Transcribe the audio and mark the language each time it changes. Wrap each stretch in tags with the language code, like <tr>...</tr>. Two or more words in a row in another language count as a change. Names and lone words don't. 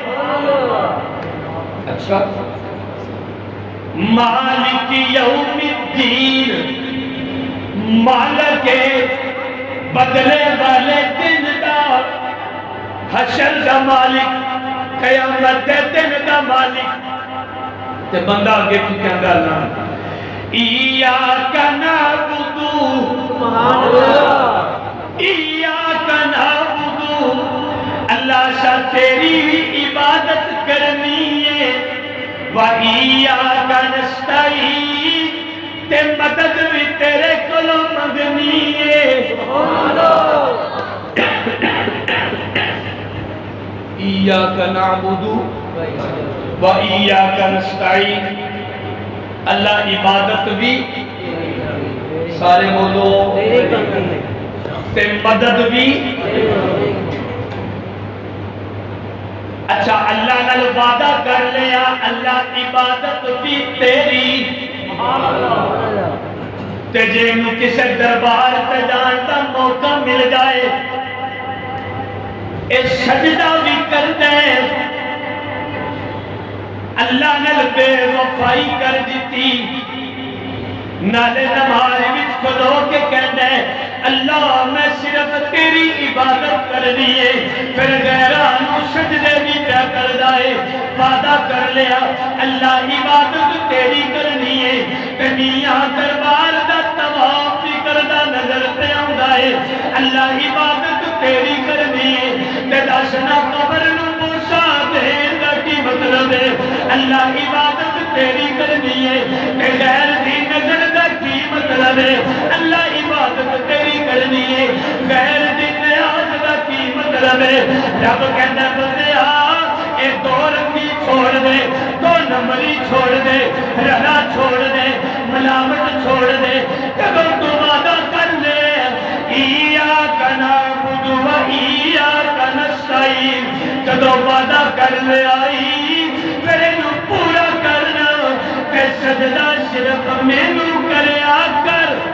<pa>اچھا</pa> <ar>مالک یوم الدین،</ar> <pa>مالک بدلے والے دن دا، حشر دا مالک، قیامت دے دن دا مالک۔ تے بندہ آگے کی کہندا اللہ</pa> <ar>ایاک نعبد، ایاک نعبد،</ar> <pa>اللہ شاہ تیری بھی عبادت کرنی ہے،</pa> <ar>وَإِيَّاكَ نَسْتَعِينُ،</ar> <pa>تے مدد بھی تیرے کولوں منگنی ہے۔</pa> <ar>ایاک نعبد و ایاک نستعین،</ar> <pa>اللہ عبادت بھی سارے بولو تے مدد بھی۔ اچھا اللہ نال وعدہ کر لیا اللہ عبادت بھی تیری، تے جے نو کسے دربار تے جان دا موقع مل جائے اے سجدہ بھی کر دے، اللہ نے بے وفائی کر دیتی، نالے نماز وچ کھلو کے کہندے اللہ میں صرف تیری عبادت کرنی ہے، پھر غیراں نو سجدے بھی پیا کر دائے، وعدہ کر لیا اللہ عبادت تیری کرنی ہے، تے میاں دربار دا طواف بھی کردا نظر تے آوندا ہے، اللہ عبادت تیری کرنی ہے، تے دسنا قبر نو بوسا دین دا کی مطلب ہے، اللہ عبادت تیری کرنی ہے، تے غیر دی نظر دا کی مطلب ہے، اللہ عبادت تیری کرنی ہے، غیر دی نیاز دا کی مطلب ہے۔ رب کہندا بندیا اے دو رنگی چھوڑ دے، دو نمبری چھوڑ دے، رنا چھوڑ دے، ملامت چھوڑ دے، کدو تو وعدہ کر لے</pa> <ar>ایاک نعبد و ایاک نستعین،</ar> <pa>کدو وعدہ کر لے آئی پھر انہوں پورا کرنا، کہ سجدہ صرف مینوں کریا کر۔</pa>